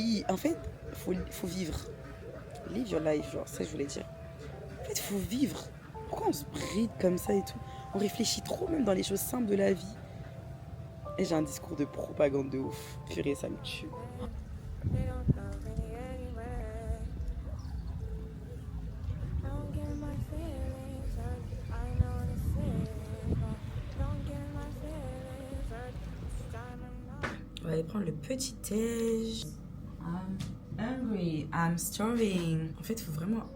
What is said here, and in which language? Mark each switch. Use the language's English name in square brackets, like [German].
[French] En fait faut vivre. [English] Live your life [French] genre ça je voulais dire. En fait faut vivre. Pourquoi on se bride comme ça et tout? On réfléchit trop même dans les choses simples de la vie. Et j'ai un discours de propagande de ouf. Purée ça me tue. [English] They don't love me anyway. Don't get my feelings hurt. I know this feeling, but don't get my feelings hurt. This time I'm not. [French] On va aller prendre le petit déj. [English] I'm hungry, I'm starving. [French] En fait, il faut vraiment...